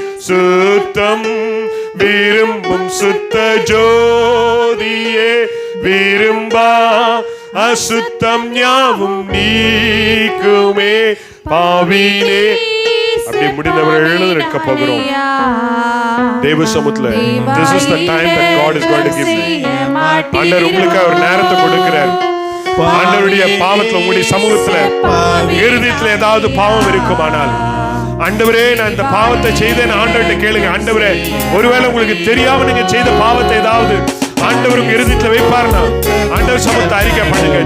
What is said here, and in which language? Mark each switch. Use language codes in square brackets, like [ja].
[ta] சுத்தம் விரும்பும் சுத்த ஜோதியே, விரும்பா அசுத்தம் யாவும் நீக்குமே பாவினே. அப்படி முடிந்தவரை எழுந்திருக்க போகிறோம் தேவ சமூகத்துல. [en] This is the time that God is going to give you. [ta] ஆண்டவர் உங்களுக்கு ஒரு நேரத்தை கொடுக்கிறார். ஆண்டவருடைய பாவத்துல உங்களுடைய சமூகத்துல இருதயத்துல ஏதாவது பாவம் இருக்குமானால், ஆண்டவரே நான் இந்த பாவத்தை செய்தேன் ஆண்டவர்கிட்ட கேளுங்க. ஆண்டவரே, ஒருவேளை உங்களுக்கு தெரியாம நீங்க செய்த பாவத்தை ஏதாவது ஆண்டவர் உங்க இருதயத்துல வைப்பார்னா ஆண்டவர் சமூகத்தை அறிக்கை பண்ணுங்க.